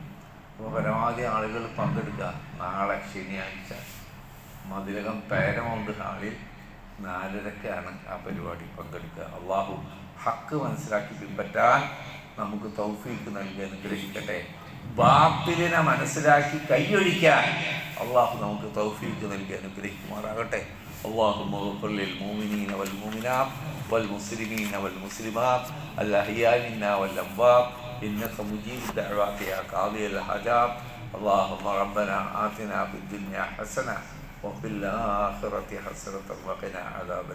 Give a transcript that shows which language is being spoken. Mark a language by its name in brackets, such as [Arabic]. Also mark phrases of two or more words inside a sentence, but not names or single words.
[Malayalam] അപ്പോൾ പരമാവധി ആളുകൾ പങ്കെടുക്കുക. നാളെ ശനിയാഴ്ച മതിലകം പേരമൗണ്ട് ഹാളിൽ 4:30-ക്കാണ് ആ പരിപാടി പങ്കെടുക്കുക. അള്ളാഹു ഹക്ക് മനസ്സിലാക്കി പിൻപറ്റാൻ നമുക്ക് തൗഫീഖ് നൽകി അനുഗ്രഹിക്കട്ടെ. ബാത്തിലിനെ മനസ്സിലാക്കി കൈയൊഴിക്കാൻ അള്ളാഹു നമുക്ക് തൗഫീഖ് നൽകി അനുഗ്രഹിക്കുമാറാകട്ടെ. [Arabic] اللهم اغفر للمؤمنين والمؤمنات والمسلمين والمسلمات الأحياء منا والأموات إنك مجيب الدعوات يا قاضي الحاجات. اللهم ربنا آتنا في الدنيا حسنة وفي الآخرة حسنة وقنا عذاب النار.